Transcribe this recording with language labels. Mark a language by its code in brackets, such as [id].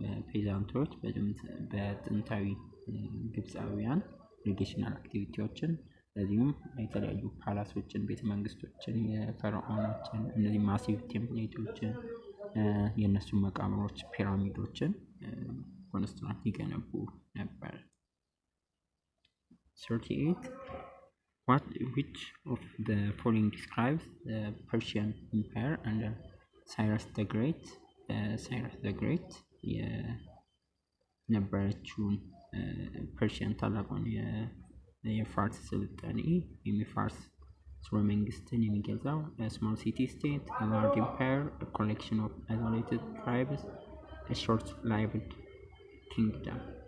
[am] ፔዛንቶች በጥንታዊ ግብፃውያን ኢሪጌሽናል አክቲቪቲዎችን ለዚሁም የተለያዩ ፓላሶችን፣ ቤተ መንግስቶችን፣ የፈርዖኖችን እነዚህ ማሲቭ ቴምፕሌቶችን የእነሱን መቃብሮች፣ ፒራሚዶችን ኮንስትራክት ይገነቡ ነበር። [en] 38 which of the following describes the Persian Empire under Cyrus the Great? [am] Cyrus the Great የነበረችውን ፐርሺያን ታላቋን የፋርስ ስልጣኔ የፋርስ ስርወ መንግስትን የሚገልጸው ስሞል ሲቲ ስቴት ላርጅ ኢምፓየር ኮሌክሽን ኦፍ አይዞሌትድ ትራይብስ ሾርት ላይቭድ ኪንግደም።